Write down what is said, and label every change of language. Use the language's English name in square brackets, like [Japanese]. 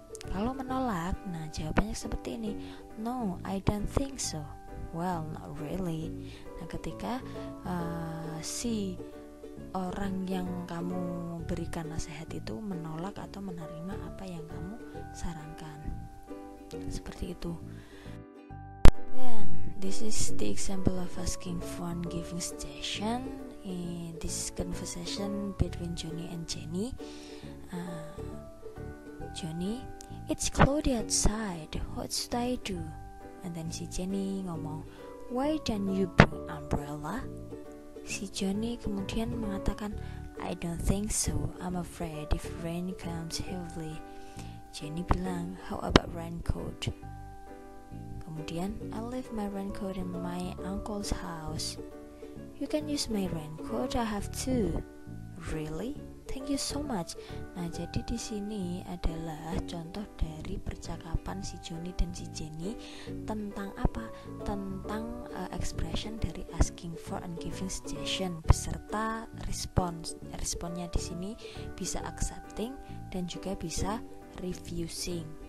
[Indonesian] Kalau menolak, nah jawabannya seperti ini. [English] No, I don't think so. Well, not really. [Indonesian] Nah, ketika si orang yang kamu berikan nasihat itu menolak atau menerima apa yang kamu sarankan. Seperti itu. [English] Then, this is the example of asking for and giving suggestion in this conversation between Johnny and Jenny. Johnny, it's cloudy outside. What should I do? And then [Indonesian] si Jenny ngomong, [English] why don't you bring umbrella? [Indonesian] Si Johnny kemudian mengatakan, [English] I don't think so. I'm afraid if rain comes heavily. [Indonesian] Jenny bilang, [English] how about raincoat? [Indonesian] Kemudian, [English] I leave my raincoat in my uncle's house. You can use my raincoat, I have two. really? Thank you so much. [Indonesian] Nah, jadi di sini adalah contoh dari percakapan si Johnny dan si Jenny tentang apa? Tentang expression dari asking for and giving suggestion beserta response. Responnya di sini bisa accepting dan juga bisa refusing.